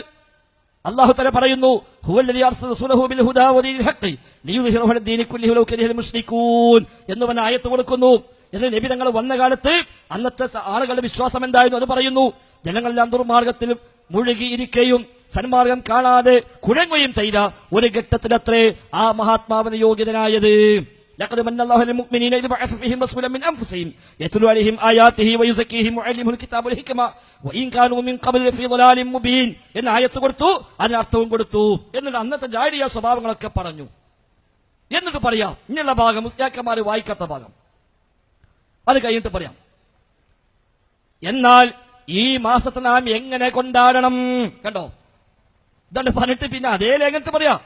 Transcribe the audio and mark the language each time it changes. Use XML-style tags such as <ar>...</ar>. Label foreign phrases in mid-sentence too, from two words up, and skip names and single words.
<ml>അല്ലാഹു തആല പറയുന്നു,</ml> <ar>هو الذي أرسل رسوله بالهدى ودين الحق ليظهره على الدين كله ولو كره المشركون</ar> <ml>എന്ന് പറഞ്ഞ ആയത്ത് കൊടുക്കുന്നു. എന്നിട്ട് നബി തങ്ങൾ വന്ന കാലത്ത് അന്നത്തെ ആളുകളുടെ വിശ്വാസം എന്തായിരുന്നു അത് പറയുന്നു. ജനങ്ങളെല്ലാം ദുർമാർഗത്തിൽ മുഴുകിയിരിക്കുകയും സന്മാർഗം കാണാതെ കുഴങ്ങുകയും ചെയ്ത ഒരു ഘട്ടത്തിലത്രേ ആ മഹാത്മാവിന് യോഗ്യതനായത്.</ml> <ar>لقد من الله على المؤمنين إذ بعث فيهم رسولا من أنفسهم يتلو عليهم آياته ويزكيهم ويعلمهم الكتاب والحكمة وإن كانوا من قبل في ضلال مبين</ar> <ml>എന്ന ആയത്ത് കൊടുത്തു, അതിന് അർത്ഥവും കൊടുത്തു. എന്നിട്ട് അന്നത്തെ ജാഹിലിയ്യ സ്വഭാവങ്ങളൊക്കെ പറഞ്ഞു. എന്നിട്ട് പറയാം ഇങ്ങനെയുള്ള ഭാഗം മുസ്ലിയാക്കന്മാർ വായിക്കാത്ത ഭാഗം, അത് കഴിഞ്ഞിട്ട് പറയാം. എന്നാൽ ഈ മാസത്തെ നാം എങ്ങനെ കൊണ്ടാടണം? കണ്ടോ, ഇതാണ് പറഞ്ഞിട്ട് പിന്നെ അതേ ലേഖനത്തിൽ പറയാം.</ml>